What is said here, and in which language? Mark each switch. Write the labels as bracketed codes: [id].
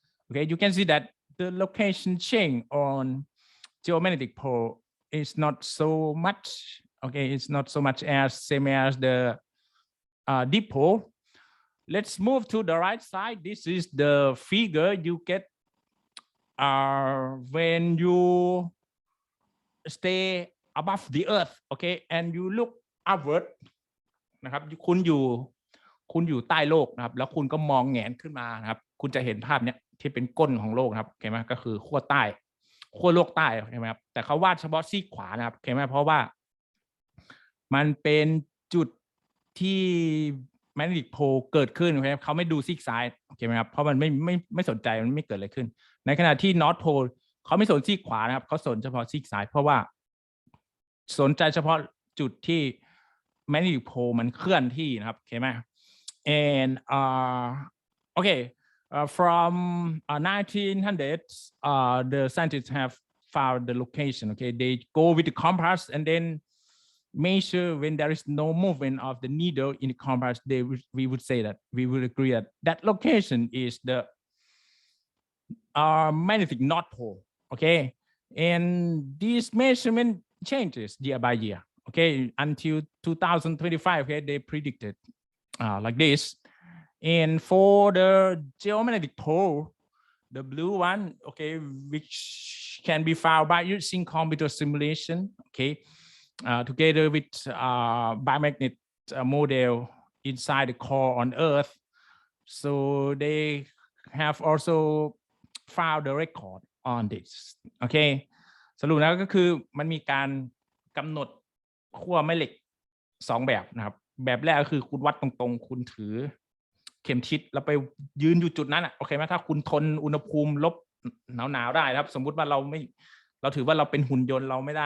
[en] Okay, you can see that the location change on geomagnetic pole is not so much, okay, it's not so much as same as the dipole. Let's move to the right side. This is the figure you get when you stay above the earth, okay, and you look upward [th] นะครับคุณอยู่ใต้โลกนะครับแล้วคุณก็มองแหงนขึ้นมานะครับคุณจะเห็นภาพเนี้ยที่เป็นก้นของโลกนะครับโอเคไหมก็คือขั้วใต้ขั้วโลกใต้โอเคไหมครับแต่เขาวาดเฉพาะซีกขวานะครับโอเคไหมเพราะว่า มันเป็นจุดที่แมกเนติกโพลเกิดขึ้นโอเคเขาไม่ดูซีกซ้ายโอเคไหมครับเพราะมันไม่สนใจมันไม่เกิดอะไรขึ้นในขณะที่นอร์ทโพลเขาไม่สนซีกขวานะครับเขาสนเฉพาะซีกซ้ายเพราะว่า สนใจเฉพาะจุดที่แมกเนติกโพลมันเคลื่อนที่นะครับโอเคไหม [en] and okay from 1900s the scientists have found the location, okay, they go with the compass and then measure when there is no movement of the needle in the compass. We would say that we would agree that location is the magnetic north pole, okay, and this measurement changes year by year, okay, until 2025, okay, they predicted like this. And for the geomagnetic pole, the blue one, okay, which can be found by using computer simulation, okay, together with biomagnet model inside the core on Earth. So they have also found the record on this, okay. [th] สรุปแล้วก็คือมันมีการกำหนดขั้วแม่เหล็ก2แบบนะครับแบบแรกก็คือคุณวัดตรงๆคุณถือเข็มทิศแล้วไปยืนอยู่จุดนั้นโอเคไหมถ้าคุณทนอุณหภูมิลบหนาวได้ครับสมมุติว่าเราถือว่าเราเป็นหุ่นยนต์เรา